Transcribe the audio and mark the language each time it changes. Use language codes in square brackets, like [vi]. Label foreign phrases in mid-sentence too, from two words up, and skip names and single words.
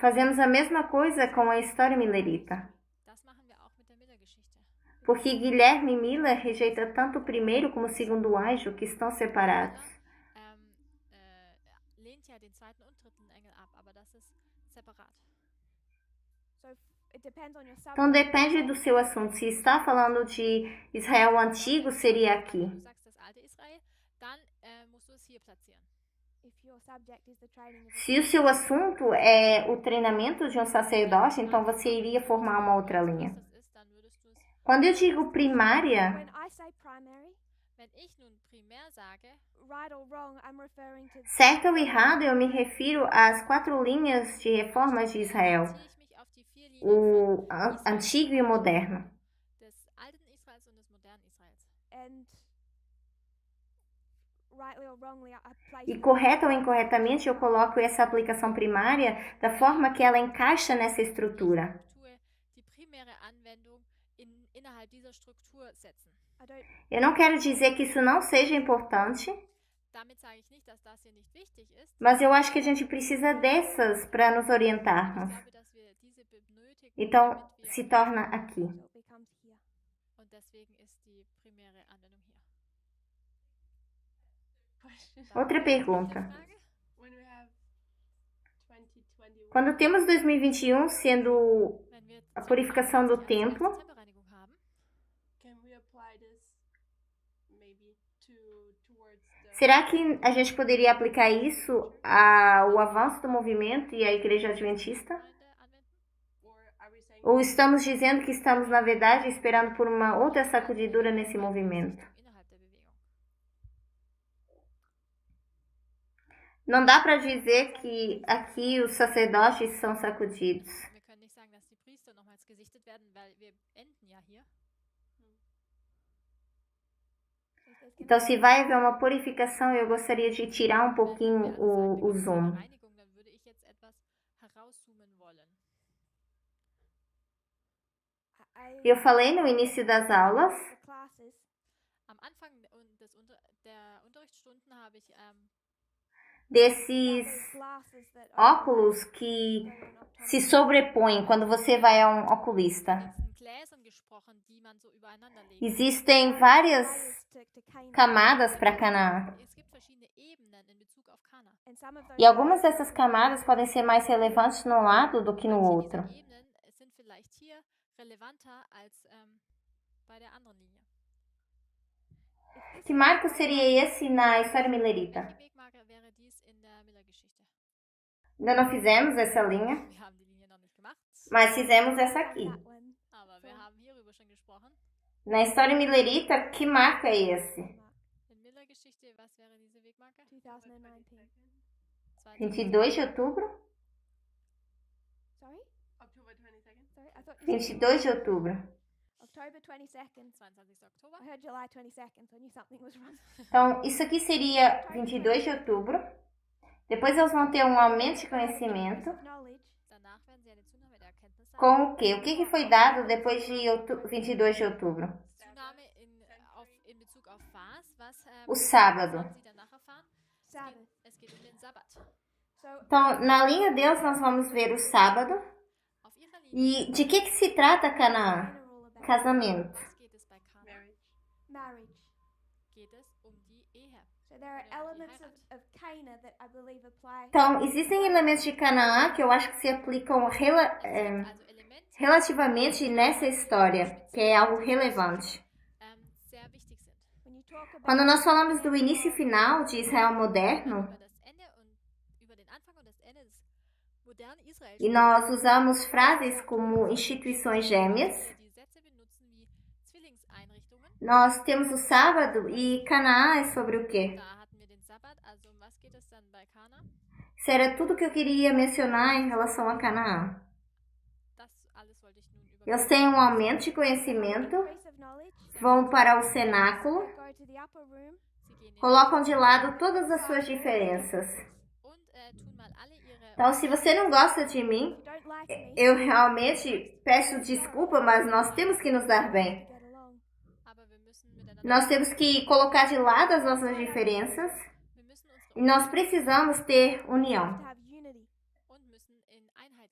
[pt] Fazemos a mesma coisa com a história milerita. [de] Das machen wir auch mit der Miller-Geschichte. [pt] Porque Guilherme Miller rejeita tanto o primeiro como o segundo anjo, que estão separados. [de] Lehnt ja den zweiten und dritten Engel ab, aber das ist separat. [en] So it depends on your [pt] Então [en] subject. [pt] depende do seu assunto. Se está falando de Israel Antigo, seria [de] Wenn [pt] aqui. [de] du sagst das alte Israel, dann musst du es hier platzieren. [en] If your subject is the training of a [pt] Se o seu assunto é o treinamento de um sacerdote, então você iria formar uma outra linha. [de] Was das ist, dann würdest du es. [pt] Quando eu digo primária, [en] When I say primary, [de] Wenn ich nun primär sage, [en] right or wrong, I'm referring to [pt] certo ou errado, eu me refiro às 4 linhas de reformas de Israel, [de] beziehe ich mich auf die 4 Linien [pt] o [de] von Israel, [pt] antigo e o moderno. [de] des alten Israels und des modernen Israels. [en] and rightly or wrongly, I place [pt] E correta ou incorretamente, eu coloco essa aplicação primária da forma que ela encaixa nessa estrutura. [de] Struktur, die primäre Anwendung innerhalb dieser Struktur setzen. [en] I don't [pt] Eu não quero dizer que isso não seja importante, [de] Damit sage ich nicht, dass das hier nicht wichtig ist. [pt] mas eu acho que a gente precisa dessas para nos [de] Ich [pt] orientarmos. [de] glaube, dass wir diese benötigen, [pt] Então, [de] damit wir, [pt] se torna aqui. [en] so it becomes here. [de] und deswegen ist die primäre Anwendung hier. [en] question. [pt] Outra pergunta. [de] Frage? [en] When we have 2021, [pt] Quando temos 2021 sendo [de] Wenn wir [pt] a purificação do [de] 2021 als [pt] templo, [de] erste Tempelreinigung haben, [en] can we apply this maybe towards the [pt] será que a gente poderia aplicar isso ao avanço do movimento e à Igreja Adventista? [de] Gemeinde anwenden? [en] or are we saying [pt] Ou estamos dizendo que estamos, na verdade, esperando por uma outra sacudidura nesse movimento? [de] Innerhalb der Bewegung. [pt] Não dá para dizer que aqui os sacerdotes são sacudidos. [de] Wir können nicht sagen, dass die Priester nochmals gesichtet werden, weil wir enden ja hier. [en] If there's gonna [pt] Então, se vai haver uma purificação, eu gostaria de tirar um [de] Wenn [pt] pouquinho [de] wir also sagen, [pt] o [de] wir [pt] zoom. [de] eine Reinigung, dann würde ich jetzt etwas herauszoomen wollen. [en] I [pt] Eu falei no início das aulas [en] the classes, [de] Am Anfang der Unterrichtsstunden habe ich [pt] desses [en] those glasses that [pt] óculos que se sobrepõem quando você vai a um oculista. [de] von Gläsern gesprochen, die man so übereinander legt. [pt] Existem várias [en] to Canaan, [pt] camadas para Canaã. [de] Es gibt verschiedene Ebenen in Bezug auf Kana. [en] and some of those [pt] E algumas dessas camadas podem ser mais relevantes num lado do que no [de] Manche [pt] outro. [de] dieser Ebenen sind vielleicht hier relevanter als bei der anderen Linie. [pt] Que marco seria esse na história milerita? [de] Welche Wegmarke wäre dies in der Miller-Geschichte? [pt] Ainda não fizemos essa linha, [de] Wir haben die Linie noch nicht gemacht, [pt] mas fizemos essa [en] done [pt] aqui. [en] that one. [de] aber wir haben hierüber schon gesprochen. [pt] Na história milerita, que marco é esse? [de] In Miller-Geschichte, was wäre diese Wegmarke? 2019. [pt] 22 de outubro? [en] Sorry? October 22nd. Sorry, I thought you said [pt] 22 de outubro. [en] October 22nd. [de] 22. Oktober. [en] I heard July 22nd, so I knew something was wrong. [pt] Então, isso aqui seria 22 de outubro. Depois eles vão ter um aumento de conhecimento. [en] Knowledge. [de] Danach werden sie eine Zunahme der Erkenntnisse haben. [pt] Com o quê? O que que foi dado depois de 22 de outubro? [de] Zunahme in Bezug auf was? [pt] O sábado. [de] Haben Sie danach erfahren? [en] Sabbath. [de] Es geht um den Sabbat. [en] So [pt] Então, na linha deles, nós vamos ver o sábado. [de] Auf Ihrer Linie, [pt] E de que se trata Canaã? [en] general about [pt] Casamento. [de] was geht es bei Kana? [en] Marriage. marriage. [de] Geht es um die Ehe. [en] So there are elements of Cana that I believe apply. [pt] Então, existem elementos de Canaã que eu acho que se aplicam [de] Also Elemente, [pt] relativamente nessa história, que é algo relevante. [de] sehr wichtig sind. [en] When you talk about [pt] Quando nós falamos do início e final de Israel moderno, [de] Über das Ende und über den Anfang und das Ende des modernen Israels [pt] e nós usamos frases como instituições gêmeas, [de] die Sätze benutzen wie Zwillingseinrichtungen. [pt] nós temos o sábado e Canaã é sobre o quê? [de] Da hatten wir den Sabbat. Also um was geht es dann bei Kana? [pt] Isso era tudo que eu queria mencionar em relação a Canaã. [de] Das alles wollte ich nun über. [pt] Eles têm um aumento de conhecimento, [en] increase of knowledge. [pt] vão para o cenáculo, [en] Go to the upper room. [de] Sie gehen in [pt] colocam de lado todas as suas diferenças. [de] und tun mal alle ihre. [pt] Então, se você não gosta de mim, [en] If you don't like me, [pt] eu realmente peço desculpa, mas nós temos que nos dar bem. [en] get along. [de] Aber wir müssen miteinander. [pt] Nós temos que colocar de lado as nossas diferenças [de] Wir müssen [pt] e [de] unsere [pt] nós precisamos ter [en] To [pt] união. [en] have unity. [de] und müssen in Einheit